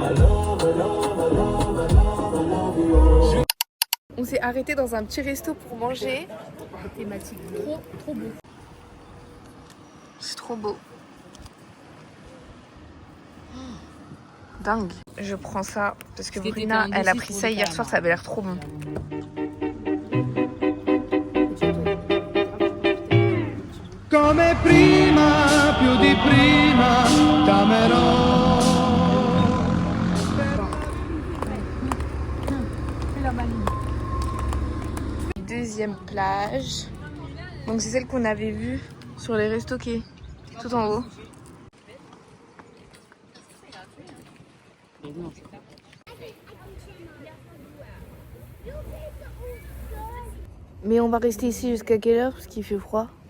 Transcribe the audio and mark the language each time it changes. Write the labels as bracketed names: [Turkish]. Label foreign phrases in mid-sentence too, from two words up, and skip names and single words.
[French] On s'est arrêté dans un petit resto pour manger. Thématique. Trop beau. C'est trop beau. Dingue. Je prends ça parce que Bruna, elle a pris ça hier soir, ça avait l'air trop bon. [Italian] Come prima, più di prima, t'amerò. [French] Deuxième plage. Donc c'est celle qu'on avait vue sur les restos qui est tout en haut. Mais on va rester ici jusqu'à quelle heure parce qu'il fait froid?